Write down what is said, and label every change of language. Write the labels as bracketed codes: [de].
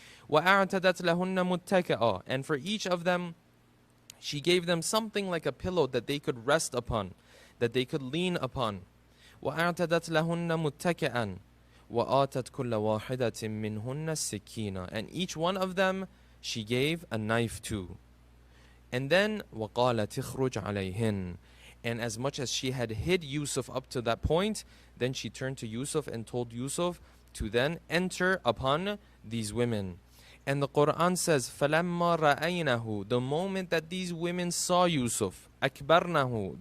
[ar] وَأَعْتَدَتْ لَهُنَّ مُتَّكَأً, [en] and for each of them, she gave them something like a pillow that they could rest upon, that they could lean upon. [ar] وَأَعْتَدَتْ لَهُنَّ مُتَّكَأً وَآتَتْ كُلَّ وَاحِدَةٍ مِّنْهُنَّ السِّكِّينَ, [en] and each one of them she gave a knife to. And then [ar] وَقَالَتِ اخْرُجْ عَلَيْهِنْ. [en] And as much as she had hid Yusuf up to that point, then she turned to Yusuf and told Yusuf to then enter upon these women. And the Quran says, [ar] فَلَمَّا رَأَيْنَهُ. [en] The moment that these women saw Yusuf, [ar] أَكْبَرْنَهُ.